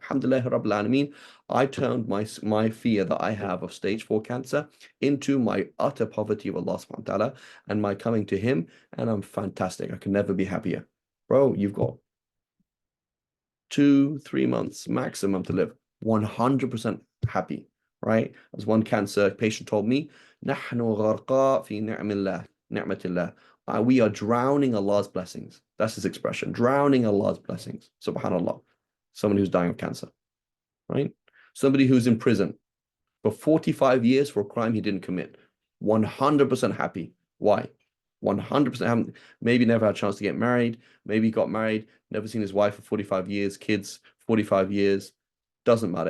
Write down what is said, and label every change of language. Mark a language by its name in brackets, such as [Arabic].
[English] Alhamdulillah Rabbil Alameen, I turned my fear that I have of stage 4 cancer into my utter poverty of Allah subhanahu wa ta'ala and my coming to Him, and I'm fantastic. I can never be happier. Bro, you've got 2-3 months maximum to live, 100% happy, right? As one cancer patient told me, [Arabic] نحن غرقاء في نعم الله نعمة الله. [English] We are drowning Allah's blessings. That's his expression, drowning Allah's blessings. Subhanallah. Someone who's dying of cancer, right? Somebody who's in prison for 45 years for a crime he didn't commit, 100% happy. Why? 100% haven't, maybe never had a chance to get married, maybe got married, never seen his wife for 45 years, kids 45 years, doesn't matter.